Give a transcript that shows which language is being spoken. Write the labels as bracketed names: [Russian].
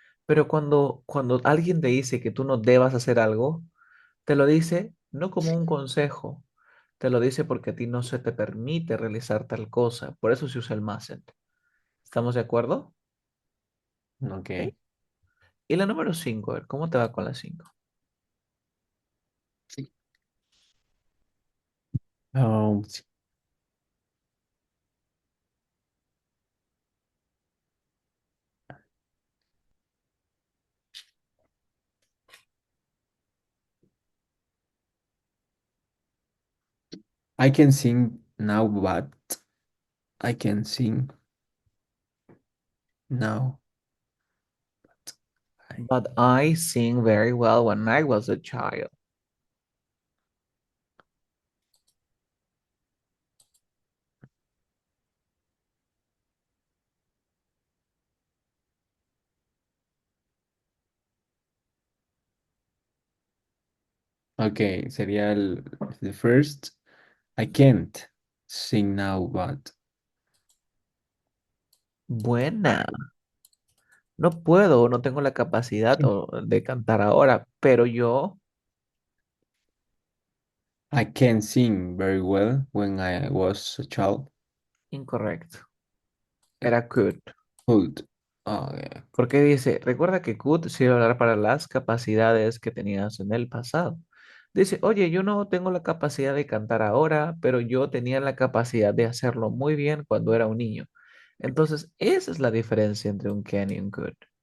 [Spanish] Pero cuando alguien te dice que tú no debas hacer algo, te lo dice no como un consejo, te lo dice porque a ti no se te permite realizar tal cosa. Por eso se usa el mustn't. ¿Estamos de acuerdo? [English] Okay. ¿Ok? [Spanish] Y la número 5, a ver, ¿cómo te va con la 5? [English] Um, I can sing now, but I can sing now. I- But I sing very well when I was a child. Okay, [Spanish] sería [English] the first. I can't. Sing now, but [Spanish] Buena. No puedo, no tengo la capacidad de cantar ahora, pero yo, [English] I can sing very well when I was a child. [Spanish] incorrecto. Era could. [English] Good. Oh, yeah. [Spanish] Porque dice, recuerda que could sirve hablar para las capacidades que tenías en el pasado. Dice, oye, yo no tengo la capacidad de cantar ahora, pero yo tenía la capacidad de hacerlo muy bien cuando era un niño. Entonces, esa es la diferencia entre un can y un could.